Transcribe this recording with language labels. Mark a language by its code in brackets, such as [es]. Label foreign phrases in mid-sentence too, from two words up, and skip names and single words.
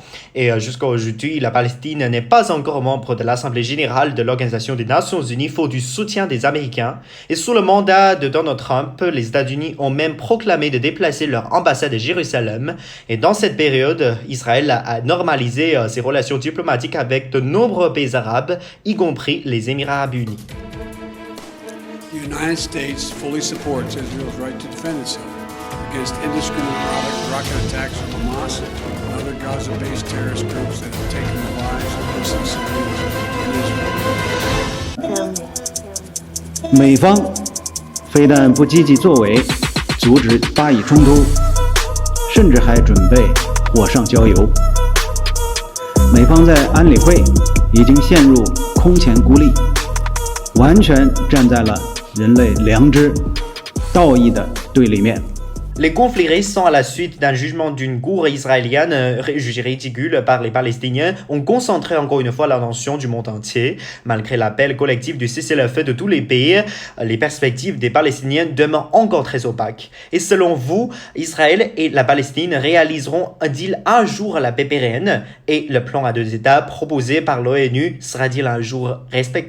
[fr] Et jusqu'à aujourd'hui, la Palestine n'est pas encore membre de l'Assemblée générale de l'Organisation des Nations Unies, faute du soutien des Américains. Et sous le mandat de Donald Trump, les États-Unis ont même proclamé de déplacer leur ambassade à Jérusalem. Et dans cette période, Israël a normalisé ses relations diplomatiques avec de nombreux pays arabes, y compris les Émirats arabes unis. [en] The United States fully supports Israel's right to defend itself against indiscriminate rocket attacks from Hamas and other Gaza-based terrorist groups that have taken the lives of innocent civilians in Israel. [zh] 美方非但不积极作为，阻止巴以冲突，甚至还准备火上浇油。美方在安理会已经陷入空前孤立，完全站在了人类良知、道义的对立面。 [fr] Les conflits récents à la suite d'un jugement d'une cour israélienne jugé ridicule par les Palestiniens ont concentré encore une fois l'attention du monde entier. Malgré l'appel collectif du cessez-le-feu de tous les pays, les perspectives des Palestiniens demeurent encore très opaques. Et selon vous, Israël et la Palestine réaliseront un deal un jour à la paix pérenne, et le plan à 2 États proposé par l'ONU sera-t-il un jour respecté?